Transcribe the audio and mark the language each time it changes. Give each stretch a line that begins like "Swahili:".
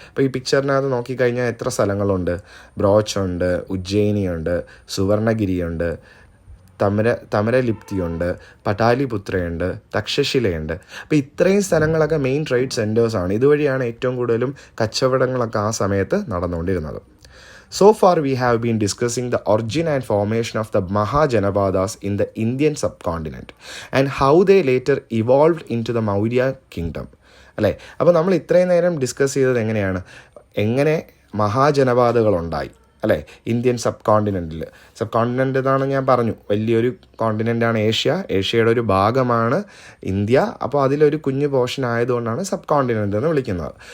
Malayalam: അപ്പോൾ ഈ പിക്ചറിനകത്ത് നോക്കിക്കഴിഞ്ഞാൽ എത്ര സ്ഥലങ്ങളുണ്ട്, ബ്രോച്ചുണ്ട്, ഉജ്ജയിനിയുണ്ട്, സുവർണഗിരിയുണ്ട്, തമരലിപ്തിയുണ്ട്, പട്ടാലിപുത്രയുണ്ട്, തക്ഷശിലയുണ്ട്. അപ്പോൾ ഇത്രയും സ്ഥലങ്ങളൊക്കെ മെയിൻ ട്രേഡ് സെൻറ്റേഴ്സാണ്. ഇതുവഴിയാണ് ഏറ്റവും കൂടുതലും കച്ചവടങ്ങളൊക്കെ ആ സമയത്ത് നടന്നുകൊണ്ടിരുന്നത്.
English: So far we have been discussing the origin and formation of the Mahajanapadas in the Indian subcontinent and how they later evolved into the Maurya kingdom അല്ലേ.
Malayalam: അപ്പോൾ നമ്മൾ ഇത്രയും നേരം ഡിസ്കസ് ചെയ്തത് എങ്ങനെ മഹാജനപാതകളുണ്ടായി അല്ലേ ഇന്ത്യൻ സബ് കോണ്ടിനെൻ്റ് എന്നാണ് ഞാൻ പറഞ്ഞു. വലിയൊരു കോണ്ടിനെൻ്റാണ് ഏഷ്യയുടെ ഒരു ഭാഗമാണ് ഇന്ത്യ. അപ്പോൾ അതിലൊരു കുഞ്ഞു പോർഷൻ ആയതുകൊണ്ടാണ് സബ് കോണ്ടിനെൻ്റ് എന്ന് വിളിക്കുന്നത്.